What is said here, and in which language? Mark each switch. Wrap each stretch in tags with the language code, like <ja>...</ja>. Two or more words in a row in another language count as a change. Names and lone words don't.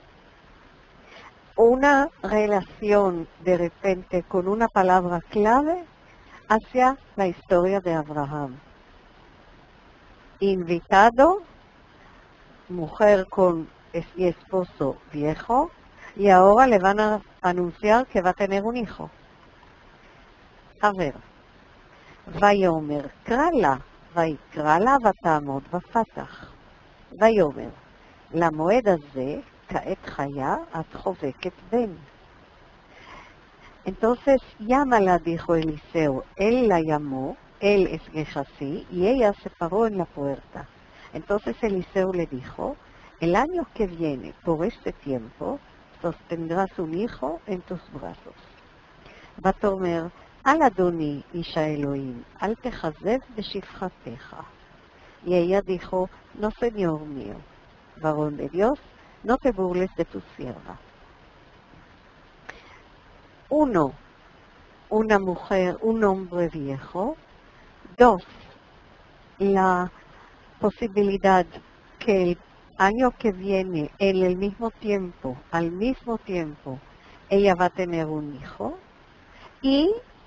<es>Una relación de repente con una palabra clave hacia la historia de Abraham. Invitado, mujer con esposo viejo, y ahora le van a anunciar que va a tener un hijo. A ver,</es> <he>ויאמר קרא לה, ויקרא לה ותעמוד בפתח. ויאמר, למועד הזה, כעת חיה, את חובקת בן.</he> <es>Entonces, llámala, dijo Eliseo. Él la llamó, él es Gehazi, y ella se paró en la puerta. Entonces Eliseo le dijo, el año que viene, por este tiempo, sostendrás un hijo en tus brazos.</es> <he>ותאמר, אל אדוני איש האלוהים, אל תכזב בשפחתך.</he> <es>Y ella dijo, no señor mío, varón de Dios, no te burles de tu sierva. 1, una mujer, un hombre viejo. 2, la posibilidad que el año que viene, en el mismo tiempo, al mismo tiempo, ella va a tener un hijo.</es>